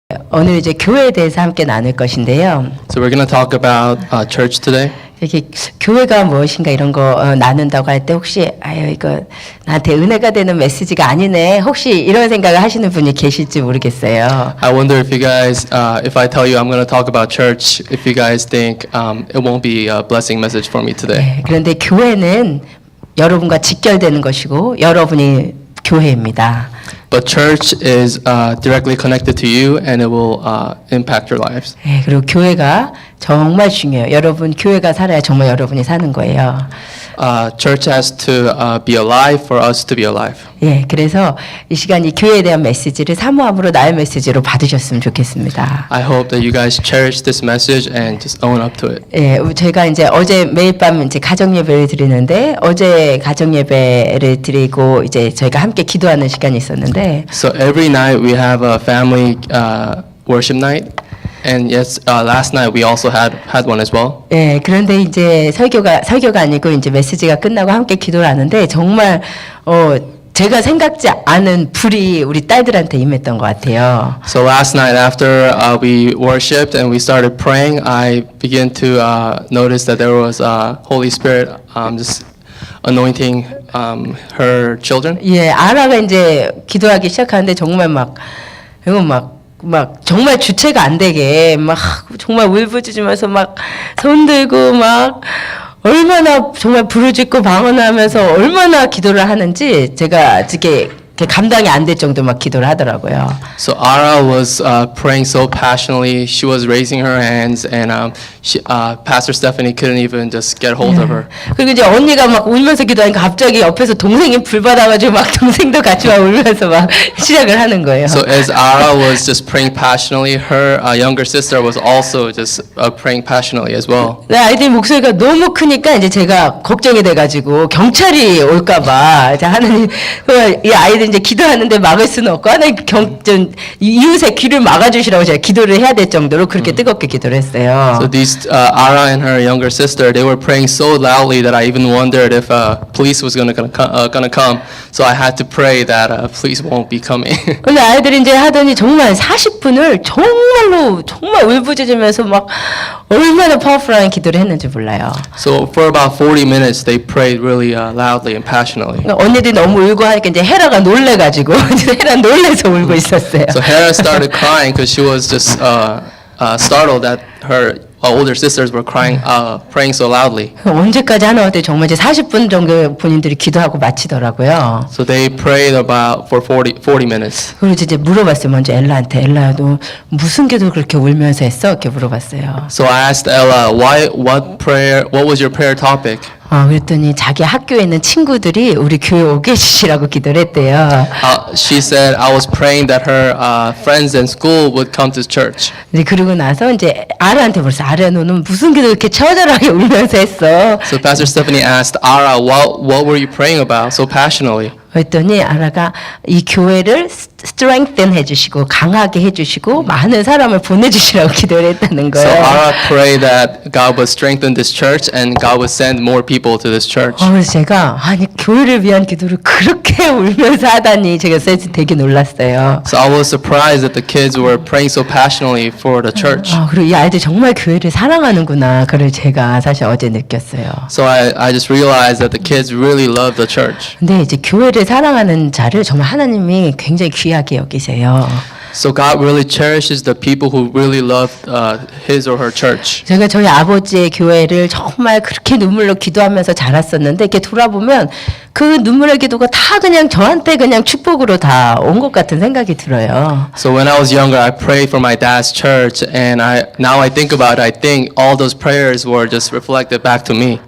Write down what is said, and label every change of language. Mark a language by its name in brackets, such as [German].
[Korean] 오늘 이제 교회에 대해서 함께 나눌 것인데요. [English] So we're going to talk about church today. [Korean] 이렇게 교회가 무엇인가 이런 거 나눈다고 할 때 혹시 아유 이거 나한테 은혜가 되는 메시지가 아니네 혹시 이런 생각을 하시는 분이 계실지 모르겠어요. [English] I wonder if you guys, if I tell you I'm going to talk about church, if you guys think it won't be a blessing message for me today. [Korean] 네, 그런데 교회는 여러분과 직결되는 것이고 여러분이 교회입니다. [English] But church is directly connected to you and it will impact your lives. [Korean] 네, 그리고 교회가 정말 중요해요. 여러분 교회가 살아야 정말 여러분이 사는 거예요. [English] Church has to be alive for us to be alive. [Korean] 예, 그래서 이 시간 이 교회에 대한 메시지를 사모함으로 나의 메시지로 받으셨으면 좋겠습니다. [English] I hope that you guys cherish this message and just own up to it. [Korean] 예, 저희가 이제 어제 매일 밤 이제 가정 예배를 드리는데 어제 가정 예배를 드리고 이제 저희가 함께 기도하는 시간이 있었는데 [English] So every night we have a family worship night. And yes, last night we also had one as well. [Korean] 예, 그런데 이제 설교가 아니고 이제 메시지가 끝나고 함께 기도를 하는데 정말 제가 생각지 않은 불이 우리 딸들한테 임했던 것 같아요. [English] So last night after we worshipped and we started praying, I began to notice that there was Holy Spirit just anointing her children. [Korean] 예, 아라가 이제 기도하기 시작하는데 정말 이거 막 정말 주체가 안 되게 막 정말 울부짖으면서 막 손들고 막 얼마나 정말 부르짖고 방언하면서 얼마나 기도를 하는지 제가 이렇게 감당이 안 될 정도 막 기도를 하더라고요. [English] So Ara was praying so passionately. She was raising her hands, and Pastor Stephanie couldn't even just get hold of her. [Korean] 그리고 이제 언니가 막 울면서 기도하니까 갑자기 옆에서 동생이 불 받아가지고 막 동생도 같이 막 울면서 막 시작을 하는 거예요. [English] So as Ara was just praying passionately, her younger sister was also just praying passionately as well. [Korean] 네, 아이들 목소리가 너무 크니까 이제 제가 걱정이 돼가지고 경찰이 올까봐 하느님 이 아이들 이제 기도하는데 막을 수는 없고 하나님 이웃의 귀를 막아주시라고 제가 기도를 해야 될 정도로 그렇게 뜨겁게 기도를 했어요. [English] So these Ara and her younger sister, they were praying so loudly that I even wondered if police was gonna come. So I had to pray that police won't be coming. [Korean] 근데 아이들이 이제 하더니 정말 40분을 정말 울부짖으면서 막 얼마나 파워풀한 기도를 했는지 몰라요. [English] So for about 40 minutes, they prayed really loudly and passionately. [Korean] 언니들이 너무 울고 하니까 이제 헤라가 놀래가지고 헤라 놀래서 울고 있었어요. [English] So Hera started crying because she was just startled that her older sisters were praying so loudly. [Korean] 언제까지 하나 했더니 정말 이제 40분 정도 본인들이 기도하고 마치더라고요. [English] So they prayed about for 40 minutes. [Korean] 그리고 이제 물어봤어요. 먼저 엘라한테. 엘라야 너 무슨 기도 그렇게 울면서 했어? 이렇게 물어봤어요. [English] So I asked Ella, what was your prayer topic? [Korean] 그랬더니 자기 학교에 있는 친구들이 우리 교회 오게 해주시라고 기도를 했대요. [English] She said I was praying that her friends in school would come to church. [Korean] 그러고 나서 이제 아라한테 물었어. 아라 너는 무슨 기도 이렇게 처절하게 울면서 했어? [English] So Pastor Stephanie asked Ara, what were you praying about so passionately? [Korean] 그랬더니 아라가 이 교회를 strengthen 해주시고 강하게 해주시고 많은 사람을 보내주시라고 기도를 했다는 [English] So [Korean] 거예요. [English] Ara prayed that God would strengthen this church and God would send more people to this church. [Korean] 그래서 제가 아니 교회를 위한 기도를 그렇게 울면서 하다니 제가 되게 놀랐어요. [English] So I was surprised that the kids were praying so passionately for the church. [Korean] 그리고 이 아이들 정말 교회를 사랑하는구나. 그걸 제가 사실 어제 느꼈어요. [English] So I just realized that the kids really love the church. [Korean] 근데 이제 교회를 사랑하는 자를 정말 하나님이 굉장히 귀하게 여기세요. [English] So God really cherishes the people who really love his or her church. [Korean] 제가 저희 아버지의 교회를 정말 그렇게 눈물로 기도하면서 자랐었는데 이렇게 돌아보면 그 눈물의 기도가 다 그냥 저한테 그냥 축복으로 다 온 것 같은 생각이 들어요. [English] So when I was younger, I prayed for my dad's church, and now I think about it, I think all those prayers were just reflected back to me.